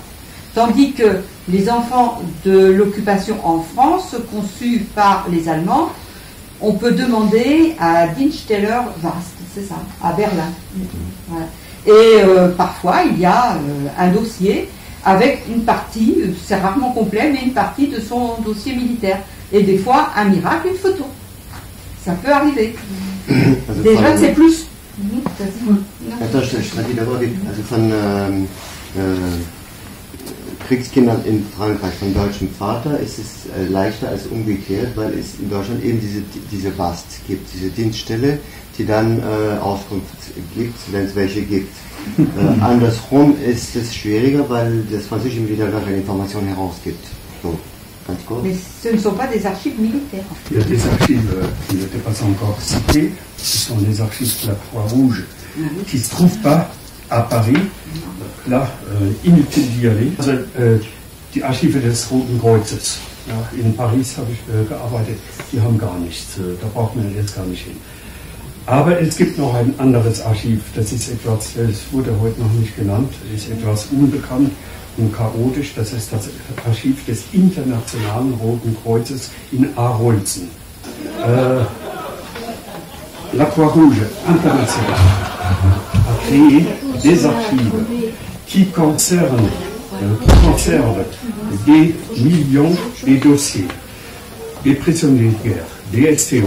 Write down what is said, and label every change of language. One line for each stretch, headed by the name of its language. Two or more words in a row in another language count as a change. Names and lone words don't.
French: Tandis que les enfants de l'occupation en France, conçus par les Allemands, on peut demander à Diensteller-Wast, c'est ça, à Berlin. Voilà. Et parfois, il y a un dossier avec une partie, c'est rarement complet, mais une partie de son dossier militaire. Et des fois, un miracle, une photo. Ça peut arriver. Déjà, c'est plus.
German: Also von Kriegskindern in Frankreich von deutschem Vater ist es leichter als umgekehrt, weil es in Deutschland eben diese WAST gibt, diese Dienststelle, die dann Auskunft gibt, wenn es welche gibt. Andersrum ist es schwieriger, weil das französische Militär gar keine Informationen herausgibt. So, ganz kurz.
French: Mais ce ne sont pas des archives militaires. Il y a des archives qui n'étaient pas encore citées, ce sont les archives de la Croix-Rouge, qui ne se trouvent pas à Paris. Là, inutile d'y aller.
German: Also, die Archive des Roten Kreuzes. Ja, in Paris habe ich gearbeitet, die haben gar nichts. Da braucht man jetzt gar nicht hin. Aber es gibt noch ein anderes Archiv, das ist etwas, das wurde heute noch nicht genannt, ist etwas unbekannt und chaotisch. Das ist das Archiv des Internationalen Roten Kreuzes in Arolsen.
French: La Croix-Rouge internationale a créé des archives qui conservent des millions de dossiers, des prisonniers de guerre, des STO.